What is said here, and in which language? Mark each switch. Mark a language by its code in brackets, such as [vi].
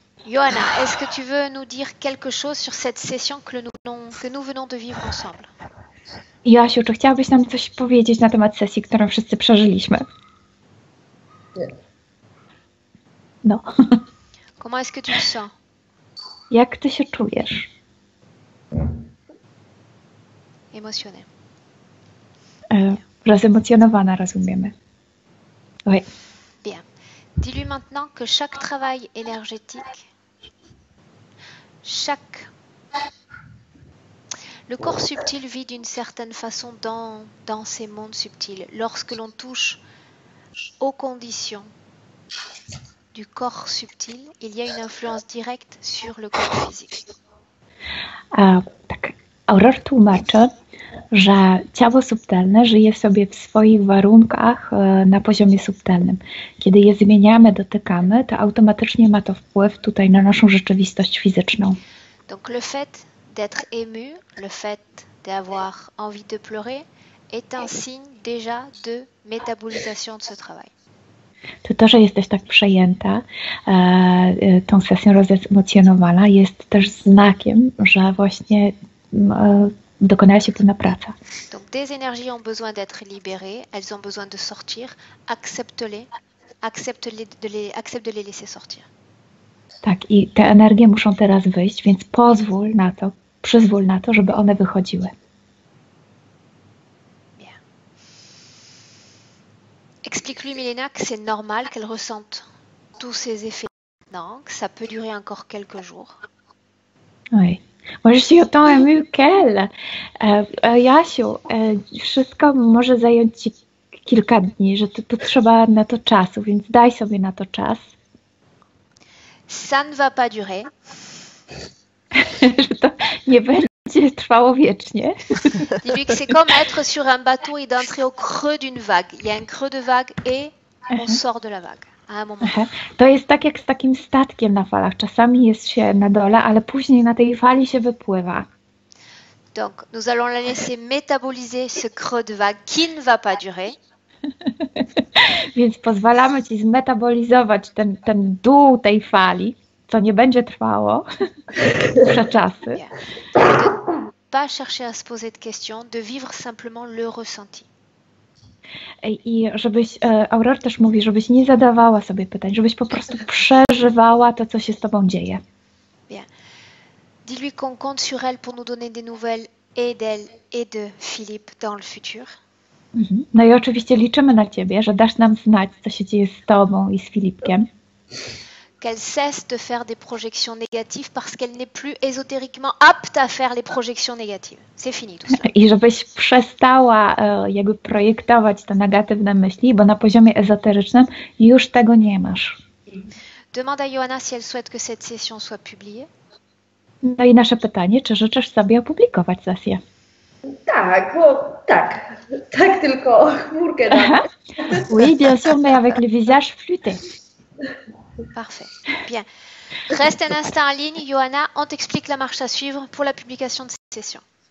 [fr] Johanna, est-ce que tu veux nous dire quelque chose sur cette session que nous venons de vivre ensemble? [pl] Joasiu, czy chciałabyś nam coś powiedzieć na temat sesji, którą wszyscy przeżyliśmy? Nie. No. [fr] Comment est-ce que tu te sens? [pl] Jak ty się czujesz? [fr] Émotionné. [pl] Rozemocjonowana, rozumiemy. [fr] Oui. Bien. Dis-lui maintenant que chaque travail énergétique, le corps subtil vit d'une certaine façon dans ces mondes subtils. Lorsque l'on touche aux conditions du corps subtil, il y a une influence directe sur le corps physique. [pl] Tak, Aurore tłumaczy, że ciało subtelne żyje sobie w swoich warunkach na poziomie subtelnym. Kiedy je zmieniamy, dotykamy, to automatycznie ma to wpływ tutaj na naszą rzeczywistość fizyczną. [fr] Donc le fait d'être ému, le fait d'avoir envie de pleurer est un signe déjà de métabolisation de ce travail. [pl] To, że jesteś tak przejęta tą sesją, rozemocjonowana, jest też znakiem, że właśnie dokonała się pewna praca. [fr] Donc des énergies ont besoin d'être libérées, elles ont besoin de sortir, accepte-les, accepte de les laisser sortir. [pl] Tak, i te energie muszą teraz wyjść, więc przyzwól na to, żeby one wychodziły. [fr] Bien. Explique-lui, Milena, que c'est normal qu'elle ressente tous ces effets maintenant, que ça peut durer encore quelques jours. Oui. Moi, je suis autant émue qu'elle. [pl] Jasiu, wszystko może zająć ci kilka dni, że tu trzeba na to czasu, więc daj sobie na to czas. [fr] Ça ne va pas durer. [pl] Że to nie będzie trwało wiecznie. [fr] Dis-lui que c'est comme être sur un bateau et d'entrer au creux d'une vague. Il y a un creux de vague et on sort de la vague à un moment. [pl] To jest tak jak z takim statkiem na falach. Czasami jest się na dole, ale później na tej fali się wypływa. [fr] Donc, nous allons la laisser métaboliser ce creux de vague qui ne va pas durer. [pl] Więc pozwalamy ci zmetabolizować ten dół tej fali, co nie będzie trwało przez czasy. [fr] Bien. De ne pas chercher à se poser de questions, de vivre simplement le ressenti. [pl] I żebyś, Aurore też mówi, żebyś nie zadawała sobie pytań, żebyś po prostu przeżywała to, co się z tobą dzieje. [fr] Bien. Dis-lui qu'on compte sur elle pour nous donner des nouvelles et d'elle et de Philippe dans le futur. [pl] No i oczywiście liczymy na ciebie, że dasz nam znać, co się dzieje z tobą i z Filipkiem. [fr] Qu'elle cesse de faire des projections négatives parce qu'elle n'est plus ésotériquement apte à faire les projections négatives. C'est fini tout ça. [pl] I żebyś przestała jakby projektować te negatywne myśli, bo na poziomie ezoterycznym już tego nie masz. [fr] Demande à Johanna si elle souhaite que cette session soit publiée. [pl] No i nasze pytanie, czy życzysz sobie opublikować sesję? Tak, bo tak. Tak, tylko chmurkę dam. [fr] Oui, bien sûr, mais avec le visage flûté. Parfait. Bien. Reste un instant en ligne, Johanna. On t'explique la marche à suivre pour la publication de cette session.